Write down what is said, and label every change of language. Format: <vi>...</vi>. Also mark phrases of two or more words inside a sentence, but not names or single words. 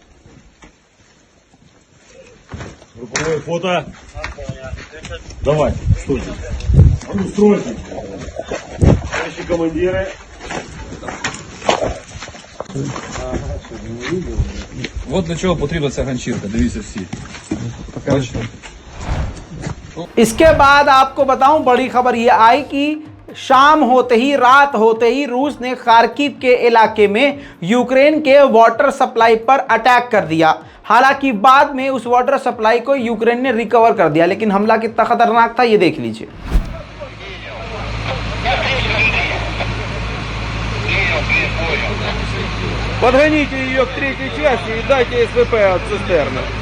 <ru>Групповое фото. Давай, стойте. А ну, стройте. Товарищи командиры.</ru> <uk>Вот для чого потрібна ця ганчірка, дивіться всі. Бачите?</uk> <hi>इसके बाद आपको बताऊं, बड़ी खबर ये आई कि शाम होते ही, रात होते ही रूस ने खार्किव के इलाके में यूक्रेन के</hi> <en>water supply</en> <hi>पर अटैक कर दिया। हालांकि बाद में उस</hi> <en>water supply</en> <hi>को यूक्रेन ने रिकवर कर दिया, लेकिन हमला कितना खतरनाक था ये देख लीजिए।</hi> <ru>Подгоните ее к третьей части и дайте СВП от цистерны.</ru>